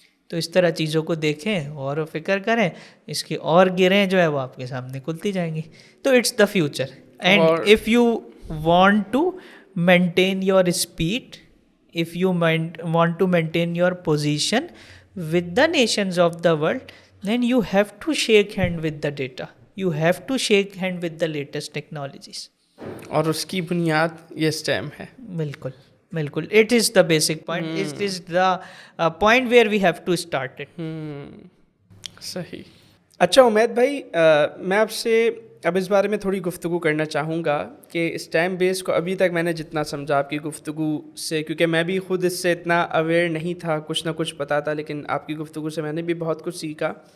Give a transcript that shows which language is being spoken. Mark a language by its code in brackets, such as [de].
[ur] تو اس طرح چیزوں کو دیکھیں, غور و فکر کریں, اس کی اور گریں جو ہے وہ آپ کے سامنے کھلتی جائیں گی. [en] تو it's the future. And if you want to maintain your speed, if you want to maintain your position with the nations of the world, then you have to shake hand with the data. You have to shake hand with the latest technologies. [ur] اور اس کی بنیاد یہ STEM ہے. بالکل. بالکل, [en] it is the basic point. It is the point where we have to start it. [ur] صحیح. اچھا عمید بھائی, میں آپ سے اب اس بارے میں تھوڑی گفتگو کرنا چاہوں گا کہ اسٹیم بیس کو ابھی تک میں نے جتنا سمجھا آپ کی گفتگو سے, کیونکہ میں بھی خود اس سے اتنا اویئر نہیں تھا, کچھ نہ کچھ پتا تھا, لیکن آپ کی گفتگو سے میں نے بھی بہت کچھ سیکھا.